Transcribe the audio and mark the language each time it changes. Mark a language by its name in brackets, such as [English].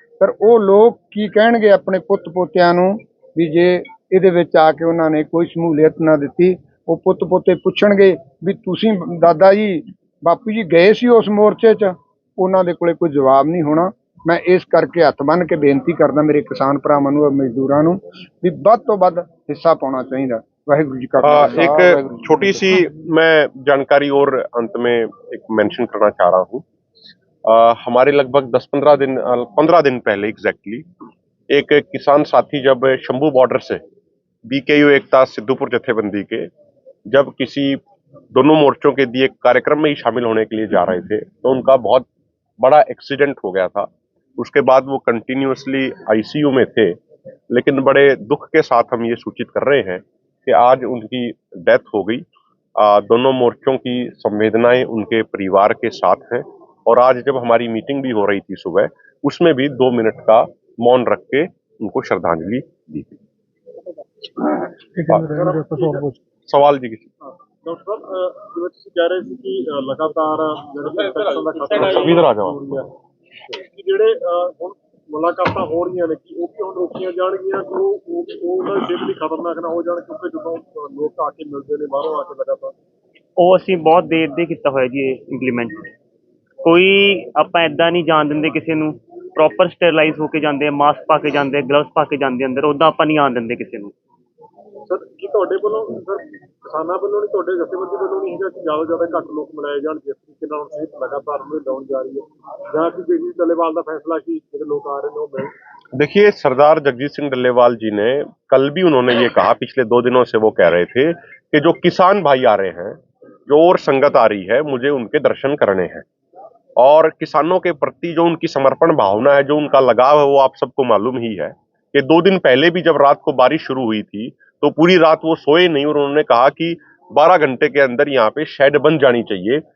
[Punjabi] ਪਰ ਉਹ ਲੋਕ ਕੀ ਕਹਿਣਗੇ ਆਪਣੇ ਪੁੱਤ ਪੋਤਿਆਂ ਨੂੰ ਵੀ ਜੇ ਇਹਦੇ ਵਿੱਚ ਆ ਕੇ ਉਹਨਾਂ ਨੇ ਕੋਈ ਸ਼ਮੂਲੀਅਤ ਨਾ ਦਿੱਤੀ, ਉਹ ਪੁੱਤ ਪੋਤੇ ਪੁੱਛਣਗੇ ਵੀ ਤੁਸੀਂ ਦਾਦਾ ਜੀ ਬਾਪੂ ਜੀ ਗਏ ਸੀ ਉਸ ਮੋਰਚੇ 'ਚ, ਉਹਨਾਂ ਦੇ ਕੋਲੇ ਕੋਈ ਜਵਾਬ ਨਹੀਂ ਹੋਣਾ। ਮੈਂ ਇਸ ਕਰਕੇ ਹੱਥ ਬੰਨ੍ਹ ਕੇ ਬੇਨਤੀ ਕਰਦਾ ਮੇਰੇ ਕਿਸਾਨ ਭਰਾਵਾਂ ਨੂੰ, ਮਜ਼ਦੂਰਾਂ ਨੂੰ ਵੀ ਵੱਧ ਤੋਂ ਵੱਧ ਹਿੱਸਾ [Hindi] पाना चाहिए। [Punjabi] वाहिगुरु जी का खालसा। [Hindi] एक छोटी सी मैं जानकारी और अंत में एक मेंशन करना चाह रहा हूँ। हमारे लगभग 15 दिन पहले एग्जैक्टली एक किसान साथी जब शंभू बॉर्डर से BKU एकता सिद्धूपुर जथेबंदी के जब किसी दोनों मोर्चों के दिए कार्यक्रम में ही शामिल होने के लिए जा रहे थे, तो उनका बहुत बड़ा एक्सीडेंट हो गया था। उसके बाद वो कंटिन्यूसली ICU में थे, लेकिन बड़े दुख के साथ हम ये सूचित कर रहे हैं कि आज उनकी डेथ हो गई। दोनों मोर्चों की संवेदनाएं उनके परिवार के साथ हैं, और आज जब हमारी मीटिंग भी हो रही थी सुबह, उसमें भी 2 मिनट का मौन रख के उनको श्रद्धांजलि दी गई। सवाल जी किसी [Punjabi] ਡਾਕਟਰ ਸਾਹਿਬ ਜਿਵੇਂ ਤੁਸੀਂ ਕਹਿ ਰਹੇ ਸੀ ਕਿ ਲਗਾਤਾਰ ਜਿਹੜੇ ਇਨਫੈਕਸ਼ਨ ਦਾ ਖਤਰਾ [Hindi] इधर आ जाओ। [Punjabi] ਹੋ ਰਿਹਾ ਹੈ ਕਿ ਜਿਹੜੇ ਹੁਣ ਮੁਲਾਕਾਤਾਂ ਹੋ ਰਹੀਆਂ ਨੇ ਕਿ ਉਹ ਵੀ ਹੁਣ ਰੋਕੀਆਂ ਜਾਣਗੀਆਂ ਕਿ ਉਹ ਉਹਨਾਂ ਦੀ ਸਿਹਤ ਲਈ ਖਤਰਨਾਕ ਨਾ ਹੋ ਜਾਣ, ਕਿਉਂਕਿ ਜਦੋਂ ਲੋਕ ਆ ਕੇ ਮਿਲਦੇ ਨੇ ਬਾਹਰੋਂ ਆ ਕੇ ਲਗਾਤਾਰ। ਉਹ ਅਸੀਂ ਬਹੁਤ ਦੇਰ ਦੇ ਕੀਤਾ ਹੋਇਆ ਜੀ ਇਹ ਇੰਪਲੀਮੈਂਟ। ਕੋਈ ਆਪਾਂ ਇਦਾਂ ਨਹੀਂ ਜਾਣ ਦਿੰਦੇ ਕਿਸੇ ਨੂੰ, ਪ੍ਰੋਪਰ ਸਟਰਲਾਈਜ਼ ਹੋ ਕੇ ਜਾਂਦੇ ਆ, ਮਾਸਕ ਪਾ ਕੇ ਜਾਂਦੇ, ਗਲਵਸ ਪਾ ਕੇ ਜਾਂਦੇ ਅੰਦਰ, ਉੱਦਾਂ ਆਪਾਂ ਨਹੀਂ ਆਉਣ ਦਿੰਦੇ ਕਿਸੇ ਨੂੰ। ਸਰ ਕੀ ਤੁਹਾਡੇ ਵੱਲੋਂ ਸਰ ਕਿਸਾਨਾਂ ਵੱਲੋਂ ਨਹੀਂ, ਤੁਹਾਡੇ ਜਥੇਬੰਦੀ ਵੱਲੋਂ ਨਹੀਂ ਹੈਗਾ ਕਿ ਜ਼ਿਆਦਾ ਤੋਂ ਜ਼ਿਆਦਾ ਘੱਟ ਲੋਕ ਮਿਲਾਏ ਜਾਣ, ਜਿਸ ਤਰੀਕੇ ਨਾਲ ਹੁਣ ਸਿਹਤ ਲਗਾਤਾਰ ਉਹਨੂੰ ਡਾਊਨ ਜਾ ਰਹੀ ਹੈ, ਜਾਂ ਕਿ ਜਗਜੀਤ ਡੱਲੇਵਾਲ ਦਾ ਫੈਸਲਾ कि ਜਿਹੜੇ ਲੋਕ ਆ ਰਹੇ ਨੇ ਉਹ ਮਿਲ। [Hindi] देखिए, सरदार जगजीत सिंह डल्लेवाल जी ने कल भी उन्होंने ये कहा, पिछले 2 दिनों से वो कह रहे थे कि जो किसान भाई आ रहे हैं, जो और संगत आ रही है, मुझे उनके दर्शन करने हैं। और किसानों के प्रति जो उनकी समर्पण भावना है, जो उनका लगाव है, वो आप सबको मालूम ही है कि 2 दिन पहले भी जब रात को बारिश शुरू हुई थी तो पूरी रात वो सोए नहीं, और उन्होंने कहा कि 12 घंटे के अंदर यहाँ पे शेड बन जानी चाहिए।